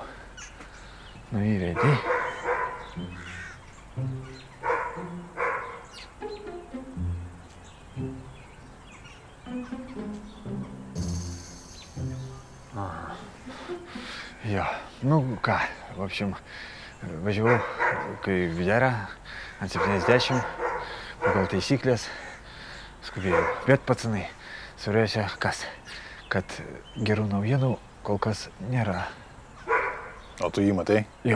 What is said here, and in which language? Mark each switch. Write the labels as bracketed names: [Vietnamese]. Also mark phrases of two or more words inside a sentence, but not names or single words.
[Russian] Ну и реди. [Lithuanian] Jo, nu ką, [Russian] в общем, [Lithuanian] važiavau kai Videra ant 70, pagal taisyklės, skubėjau. Bet, pacanai, svarbiausia kas? kad gerų naujienų kol kas nėra. O tu jį matai? Jo.